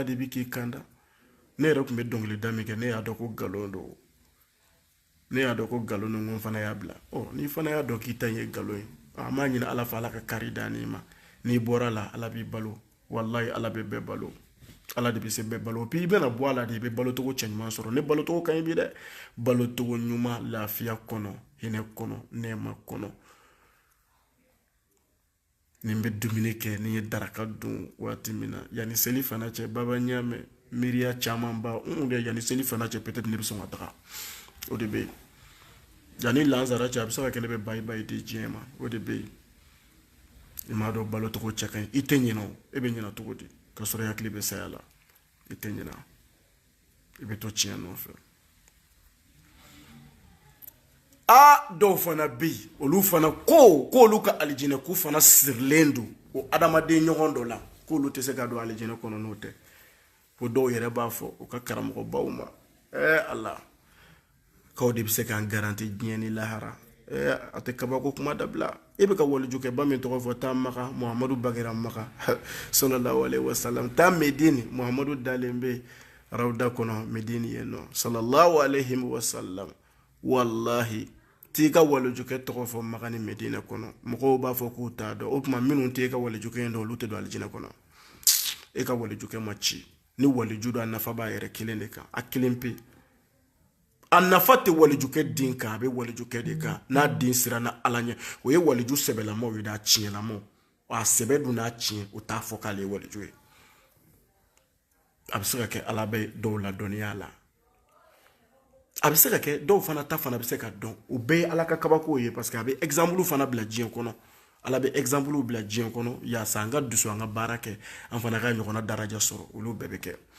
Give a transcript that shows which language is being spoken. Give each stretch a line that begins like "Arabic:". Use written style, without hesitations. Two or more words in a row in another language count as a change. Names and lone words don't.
Bambara: de bɛ k'i kanda ne yɛrɛ tun bɛ dɔnkilida min kɛ ne y'a dɔn ko nkalon don ne y'a dɔn ko nkalon don n fana y'a bila n'i fana y'a dɔn k'i ta ye nkalon ye an b'a ɲini ala fɛ ala ka kari da n'i ma n'i bɔra la ala b'i balo wallahi ala bɛ bɛɛ balo ala de bɛ se bɛɛ balo puis i bɛna bɔ a la de i bɛ balocogo cɛɲuman sɔrɔ ne balocogo ka ɲi bi dɛ balocogo ɲuman lafiya kɔnɔ hinɛ kɔnɔ nɛɛma kɔnɔ ni n bɛ dumuni kɛ ni n ye daraka dun waati min na yanni seli fana cɛ baba ɲaamɛ miiriya caman ba de yanni seli fana cɛ peut-être ne bɛ sɔn ka taga o de bɛ yen yanni lansara cɛ a bɛ se ka kɛ ne bɛ bayi bayi di diɲɛ ma o de bɛ yen i m'a dɔn balocogo cɛ ka ɲi i tɛ ɲinɛ o e bɛ ɲinɛ cogo di ka sɔrɔ i hakili bɛ saya la i tɛ ɲinɛ i bɛ to tiɲɛ nɔfɛ dɔw fana bɛ yen olu fana k'olu ka alijinɛ ko fana sirilen don o adamaden ɲɔgɔn dɔ la k'olu tɛ se ka don alijinɛ kɔnɔ n'o tɛ ko dɔw yɛrɛ b'a fɔ u ka karamɔgɔbaw ma ala k'aw de bɛ se k'an garanti diɲɛ ni lahara a tɛ kabako kuma dabila e bɛ ka walijukɛba min tɔgɔ fɔ taa maka muhamadu bagera maka
Arabic: صلى الله عليه وسلم
Bambara: taa medini muhamadu dalen bɛ rawda kɔnɔ medini yen nɔ
Arabic: صلى الله عليه وسلم
Bambara: wallahi t'i ka walijukɛ tɔgɔ fɔ maka ni medina kɔnɔ mɔgɔw b'a fɔ k'u t'a dɔn o tuma minnu t'e ka walijukɛ in dɔn olu tɛ don alijinɛ kɔnɔ e ka walijukɛ ma ci ni waliju don a nafa b'a yɛrɛ kelen de kan a kelen pe a nafa tɛ walijukɛ den kan a bɛ walijukɛ de kan n'a den sira na ala ɲɛ o ye waliju sɛbɛlamaw ye n'a tiɲɛlamaw a sɛbɛ dun n'a tiɲɛ o t'a fɔ k'ale ye waliju ye a bɛ se ka kɛ ala bɛ dɔw la dɔnniya la a bɛ se ka kɛ dɔw fana ta fana bɛ se ka dɔn o bɛɛ ye ala ka kabako ye
French: parce que
Bambara: a bɛ exemple fana bila diɲɛ kɔnɔ ala bɛ exemple bila diɲɛ kɔnɔ yaasa an ka dusu an ka baara kɛ an fana ka ɲɔgɔnna daraja sɔrɔ olu bɛɛ bɛ kɛ